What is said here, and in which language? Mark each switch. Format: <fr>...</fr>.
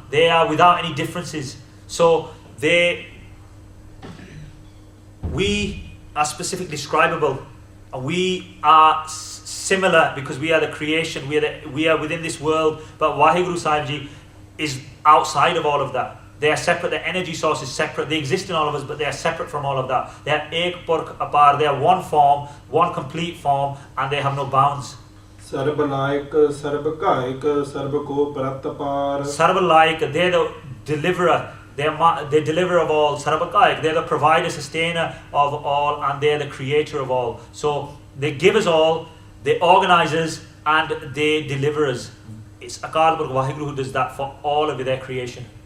<en>They are without any differences. So we are specifically describable, and we are similar because we are the creation. We are within this world, but Waheguru Sahib Ji is outside of all of that. They are separate. Their energy source is separate. They exist in all of us, but they are separate from all of that. They are ek purkh apar. They are one form, one complete form, and they have no bounds.</en> <pa>ਸਰਬ ਲਾਇਕ ਸਰਬ ਕਾਇਕ ਸਰਬ ਕੋ ਪ੍ਰਤਪਾਰ</pa> <en>Sarva like, they're the deliverer. They're deliverer of all. Sarvakaik, they're the provider, sustainer of all, and they're the creator of all. So they give us all, they organize us, and they deliver us. It's Akal Purkh Waheguru who does that for all of their creation.</en>